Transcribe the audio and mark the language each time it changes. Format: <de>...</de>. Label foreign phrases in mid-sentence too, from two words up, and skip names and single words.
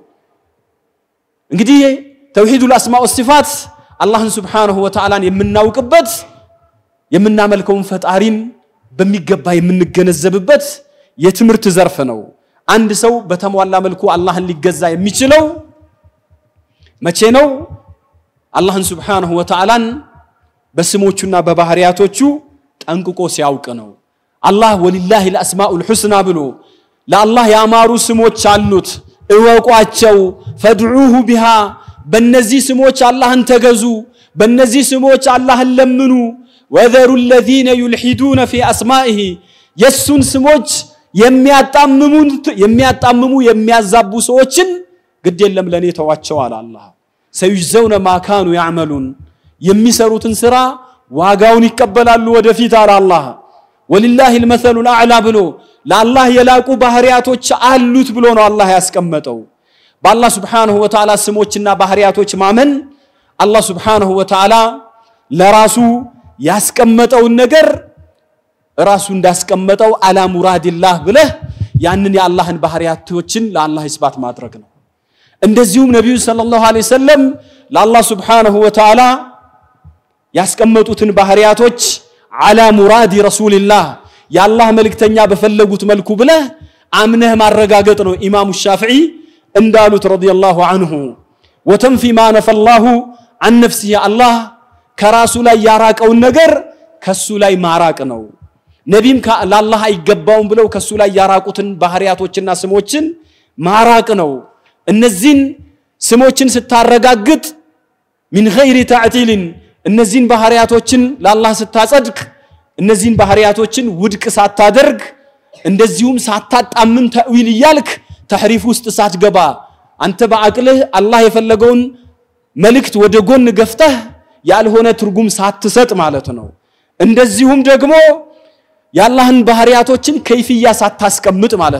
<am>እንግዲህ</am> <ar>توحيد الأسماء والصفات</ar> <am>አላህን</am> <ar>سبحانه وتعالى</ar> <am>የምናውቅበት የምናመልከውን ፈጣሪን በሚገባ የምንገነዘብበት የትምርት ዘርፍ ነው አንድ ሰው በተሟላ መልኩ አላህን ሊገዛ የሚችለው መቼ ነው አላህን</am> <ar>سبحانه وتعالى</ar> <am>በስሞቹና በባህሪያቶቹ ጠንቅቆ ሲያውቅ ነው አላህ</am> <ar>ولله الأسماء الحسنى</ar> <am>ብሎ ለአላህ ያማሩ ስሞች አሉት እወቋቸው</am> <ar>فادعوه بها</ar> <am>በእነዚህ ስሞች አላህን ተገዙ በእነዚህ ስሞች አላህን ለምኑ</am> <ar>وذروا الذين يلحدون في اسمائه</ar> <am>የሱን ስሞች የሚያጣምሙ የሚያዛቡ ሰዎችን ግድ የለም ለኔ ተዋቸው አለ አላህ</am> <ar>سيجزون ما كانوا يعملون</ar> <am>የሚሰሩትን ስራ ዋጋውን ይቀበላሉ ወደፊት አለ አላህ</am> <ar>ولله المثل الأعلى</ar> <am>ብሎ ለአላህ የላቁ ባህሪያቶች አሉት ብሎ ነው አላህ ያስቀመጠው በአላህ</am> <ar>سبحانه وتعالى</ar> <am>ስሞችና ባህሪያቶች ማመን አላህ</am> <ar>سبحانه وتعالى</ar> <am>ለራሱ ያስቀመጠው ነገር ራሱ እንዳስቀመጠው</am> <ar>على مراد الله</ar> <am>ብለህ ያንን የአላህን ባህሪያቶችን ለአላህ ኢስባት ማድረግ ነው እንደዚሁም ነብዩ</am> <ar>صلى الله عليه وسلم</ar> <am>ለአላህ</am> <ar>سبحانه وتعالى</ar> <am>ያስቀመጡትን ባህሪያቶች</am> <ar>على مراد رسول الله</ar> <am>ያላህ መልእክተኛ በፈለጉት መልኩ ብለህ አምነህ ማረጋገጥ ነው ኢማሙ ሻፊዒ እንዳሉት</am> <ar>رضي الله عنه وتنفي ما نفاه عن نفسه الله</ar> <am>ከራሱ ላይ ያራቀው ነገር ከሱ ላይ ማራቅ ነው ነብይም ለአላህ አይገባውም ብለው ከሱ ላይ ያራቁትን ባህሪያቶችና ስሞችን ማራቅ ነው እነዚህን ስሞችን ስታረጋግጥ</am> <ar>من غير</ar> <am>تعطيل እነዚህን ባህሪያቶችን ለአላህ ስታጸድቅ እነዚህን ባህሪያቶችን ውድቅ ሳታደርግ እንደዚሁም ሳታጣምም ተዊል ይያልክ ተህሪፍ ውስጥ ሳትገባ አንተ በአቅልህ አላህ የፈለገውን መልእክት ወደ ጎን ገፍተህ ያልሆነ ትርጉም ሳትሰጥ ማለት ነው እንደዚሁም ደግሞ ያላህን ባህሪያቶችን ከይፍያ ሳታስቀምጥ ማለት</am>